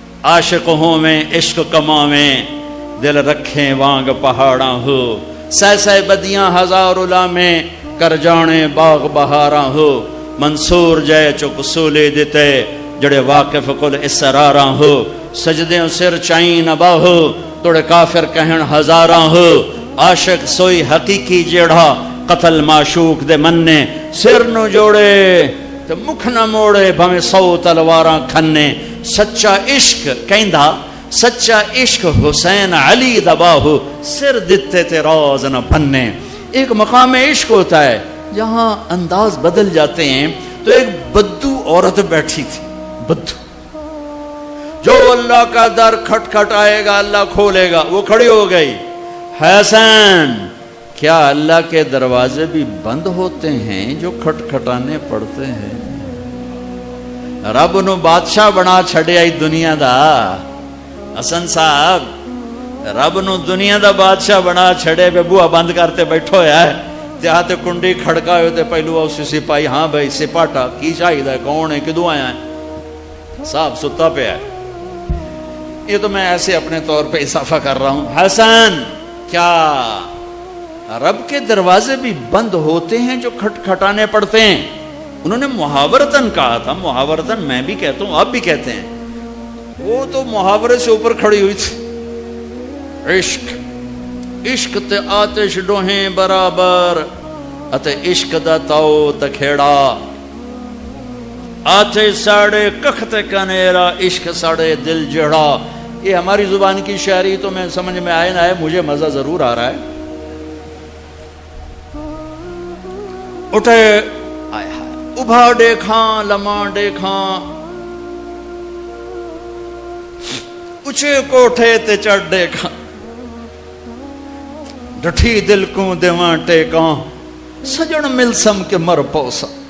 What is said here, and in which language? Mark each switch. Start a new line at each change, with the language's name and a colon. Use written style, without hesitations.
Punjabi: عاشق ہوں میں عشق کماویں، دل رکھیں وانگ پہاڑاں ہو، سہ بدیاں ہزار میں کر جانے باغ بہاراں ہو، منصور جے چک سولے دیتے جڑے واقف کل اسراراں ہو، سجدے سر چائیں نبا ہو توڑے کافر کہن ہزاراں ہو، عاشق سوئی حقیقی جیڑا قتل معشوق دے مننے سر نو جوڑے تے مکھ نہ موڑے بھویں 100 تلواراں کھنے سچا عشق کہندا سچا عشق حسین علی دباہو سر دتے تے راز نہ بننے.
Urdu: ایک مقام عشق ہوتا ہے جہاں انداز بدل جاتے ہیں. تو ایک بدو عورت بیٹھی تھی, بدو, جو اللہ کا در کھٹ کھٹ آئے گا اللہ کھولے گا. وہ کھڑی ہو گئی, حسین کیا اللہ کے دروازے بھی بند ہوتے ہیں جو کھٹ کھٹانے پڑتے ہیں؟
Punjabi: رب نو بادشاہ بنا چھڑیا ہی دنیا دا. حسن صاحب رب نو دنیا دا بادشاہ بنا چھڑے پہ بوہا بند کرتے بیٹھو ہے تے کنڈی کھڑکا ہوتے پہلو اسی سپاہی, ہاں بھائی سپاٹا کی شاہد ہے, کون ہے, کدوں آیا ہے؟ صاحب ستا پہ ہے.
Urdu: یہ تو میں ایسے اپنے طور پہ اضافہ کر رہا ہوں. حسن کیا رب کے دروازے بھی بند ہوتے ہیں جو کھٹ کھٹانے پڑتے ہیں؟ انہوں نے محاورتاً کہا تھا, محاورتاً میں بھی کہتا ہوں, آپ بھی کہتے ہیں. وہ تو محاورے سے اوپر کھڑی ہوئی تھی.
Punjabi: عشق عشق تے آتش ڈوہیں برابر اتے عشق دا تاؤ تے کھیڑا, آتش ساڑے ککھ تے کنیرا عشق ساڑے دل جڑا.
Urdu: یہ ہماری زبان کی شاعری تو میں سمجھ میں آئے نہ آئے, مجھے مزہ ضرور آ رہا ہے.
Punjabi: اٹھے ابھا دیکھاں لمحہ دیکھاں, اچھے کوٹھے تے چڑھ دیکھاں, ڈٹھی دل کو دیواں ٹیکاں, سجن ملسم کے مر پوسا.